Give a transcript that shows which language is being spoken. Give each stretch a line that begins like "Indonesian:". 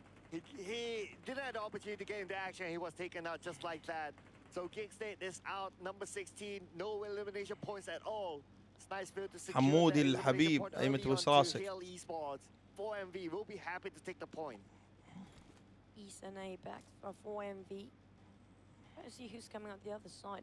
English: He didn't have the opportunity to get into action. He was taken out just like that. So GEEK SLATE is out. Number 16, no elimination points at all. It's nice field to secure.
Arabic: حمودي الحبيب ايمت بوس راسك.
English: 4MV will be happy to take the point. East and Apex for 4MV. Let's see who's coming out the other side.